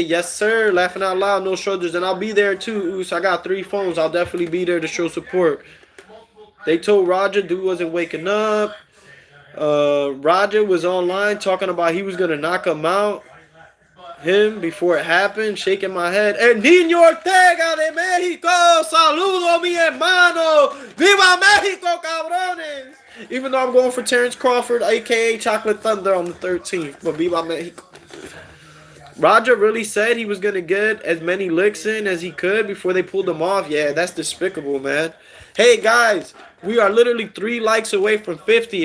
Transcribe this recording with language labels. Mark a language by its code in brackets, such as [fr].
[en] Yes, sir. Laughing out loud, no shoulders. And I'll be there too. So I got 3 phones. I'll definitely be there to show support. They told Roger dude wasn't waking up. Roger was online talking about he was going to knock him out. Him before it happened, shaking my head. [es] El Niño Ortega de México, saludo mi hermano, viva México, cabrones. [en] Even though I'm going for Terrence Crawford, aka Chocolate Thunder, on the 13th, but [es] viva México. [en] Roger really said he was gonna get as many licks in as he could before they pulled him off. Yeah, that's despicable, man. Hey guys, we are literally 3 likes away from 50.